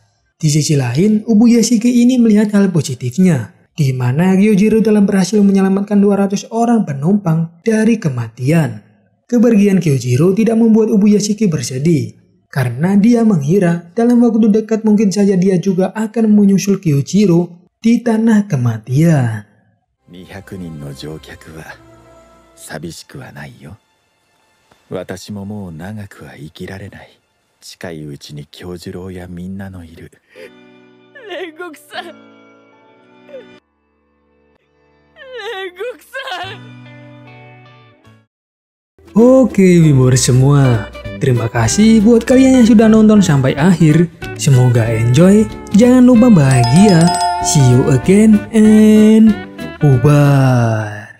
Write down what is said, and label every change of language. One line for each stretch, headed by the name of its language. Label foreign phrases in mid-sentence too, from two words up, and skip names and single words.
Indonesian: Di sisi lain, Ubuyashiki ini melihat hal positifnya, di mana Kyojiro telah berhasil menyelamatkan 200 orang penumpang dari kematian. Kepergian Kyojiro tidak membuat Ubuyashiki bersedih, karena dia mengira dalam waktu dekat mungkin saja dia juga akan menyusul Kyojiro di tanah kematian.
Japanese: 200 人の乗客は寂しくはないよ。私ももう長くは生きられない。近いうちに京次郎やみんなのいる。煉獄さん。煉獄さん。
Indonesian: Oke Wiboers semua, terima kasih buat kalian yang sudah nonton sampai akhir. Semoga enjoy, jangan lupa bahagia.
English: See you again and bye-bye.